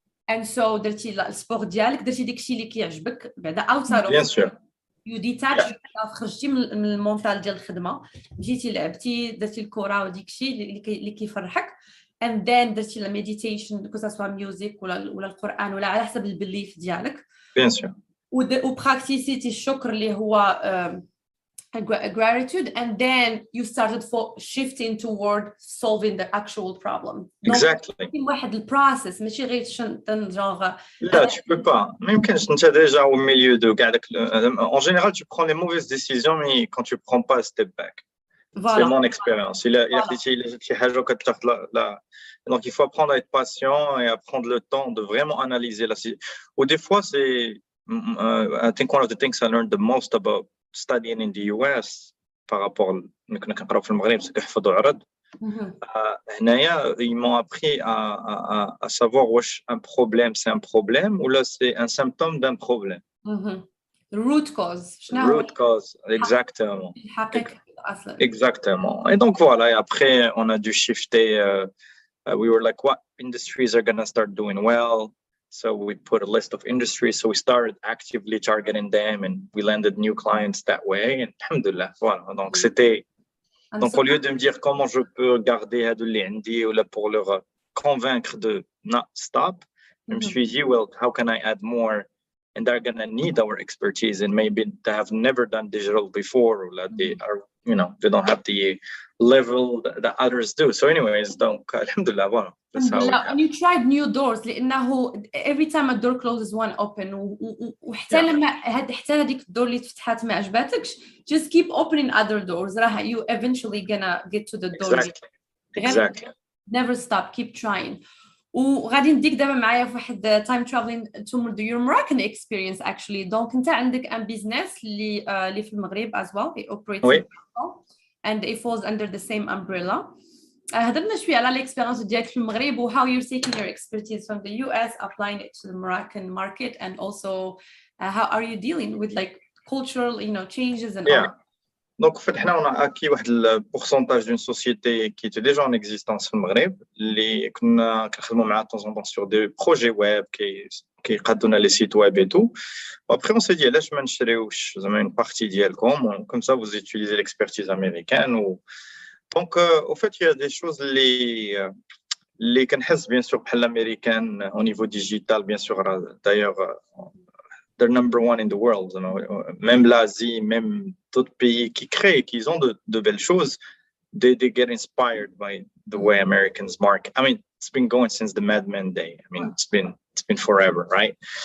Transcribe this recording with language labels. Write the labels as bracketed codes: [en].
[en] And so [ar] درتي السبور ديالك درتي داكشي اللي كيعجبك بعدا [en] outside of [fr] Bien sûr. [en] You detach [ar] خرجتي من المونطال ديال الخدمة مشيتي لعبتي درتي الكرة وديكشي اللي كيفرحك. [en] And then [ar] درتي لا ميديتيشن كو سوا ميوزيك ولا القرآن ولا على حسب البليف ديالك. [fr] Bien sûr. [ar] وبراكتيسيتي الشكر اللي هو [en] gratitude and then you started shifting toward solving the actual problem. Exactly. [ar] واحد البروسيس ماشي غير genre [fr] لا tu peux pas. [ar] ما يمكنش انت [fr] déjà au milieu de [ar] كاع داك [fr] en général tu prends les mauvaises décisions mais quand tu prends pas un step back. C'est mon expérience. Il a [ar] شي حاجه كتاخذ [fr] لا donc il faut apprendre à être patient et à prendre le temps de vraiment analyser la situation. Ou des fois c'est [en] I think one of the things I learned the most about studying in the US [fr] par rapport [ar] كنا كنقراو في المغرب كنحفظوا عرض. هنايا [fr] ils m'ont appris à savoir واش un problème c'est un problème ou là c'est un symptôme d'un problème. [en] Root cause. [fr] Root cause, exactement. Exactement. Et donc voilà, et après on a dû shifter. [en] We were like, what industries are gonna start doing well? So we put a list of industries. So we started actively targeting them, and we landed new clients that way. And alhamdulillah, [fr] voilà. Donc c'était. Donc au lieu de me dire comment je peux garder [ar] هادو اللي عندي [fr] ou là pour leur convaincre de [en] not stop, [fr] je me suis dit, [en] well, how can I add more? And they're gonna need our expertise, and maybe they have never done digital before, or they are they don't have the level that others do. So anyways, [fr] donc alhamdulillah, voilà. [en] That's how we and you tried new doors [ar] لانه [en] every time a door closes one open [ar] وحتى لما حتى هذيك الدور اللي فتحات ما عجبتكش [en] just keep opening other doors [ar] راه [en] you eventually gonna get to the door. Exactly. Never stop, keep trying. [ar] وغادي نديك دابا معايا في واحد [en] time traveling to your Moroccan experience actually. [ar] دونك انت عندك ان بيزنس اللي في المغرب [en] as well, it operates [fr] oui. [en] and it falls under the same umbrella. [ar] هضرنا شويه على الاكسبيرينس ديالك في المغرب و [en] how you're taking your expertise from the US applying it to the Moroccan market, and also how are you dealing with like cultural changes and all. [fr] Donc, en fait, on a acquis le pourcentage d'une société qui était déjà en existence au Maghreb, qu'on a travaillé de temps en temps sur des projets web qui donnent les sites web et tout. Après, on s'est dit, là, je vais une partie d'Yelcom, comme ça, vous utilisez l'expertise américaine. Donc, au fait, il y a des choses les connaissent bien sûr l'américaine au niveau digital, bien sûr. D'ailleurs, [en] they're number one in the world, [fr] même l'Asie, même d'autres pays qui ont de belles choses, [en] they get inspired by the way Americans market. I mean, it's been going since the Mad Men day. I mean, it's been forever, right?